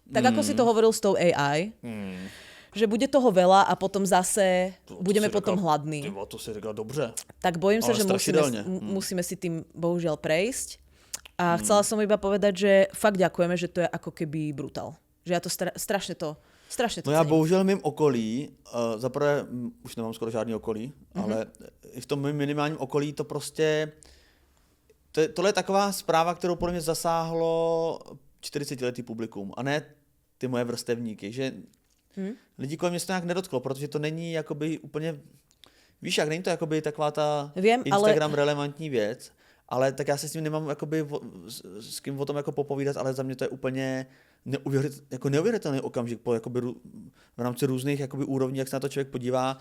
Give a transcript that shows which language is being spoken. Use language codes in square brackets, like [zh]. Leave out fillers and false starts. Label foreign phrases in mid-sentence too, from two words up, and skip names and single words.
[sk] Tak ako si to hovoril s tou AI, že bude toho veľa a potom zase budeme potom hladní. [cs] To si říkal dobře. [sk] Tak bojím sa, že strašidelne. musíme si tým bohužiaľ prejsť. A chcela som iba povedať, že fakt ďakujeme, že to je ako keby brutál. Že ja to strašne to [cs] No já [sk] cením. [cs] bohužel mým okolí, zaprvé už nemám skoro žádný okolí, ale i v tom mým minimálním okolí to prostě, tohle je taková zpráva, kterou podle mě zasáhlo 40letý publikum a ne ty moje vrstevníky, že lidi kolem mě se to nějak nedotklo, protože to není jakoby úplně, víš jak, není to jakoby taková ta Instagram relevantní věc, ale tak já se s tím nemám jakoby s kým o tom jako popovídat, ale za mě to je úplně neuvěřitelný okamžik jakoby, v rámci různých jakoby, úrovní, jak se na to člověk podívá.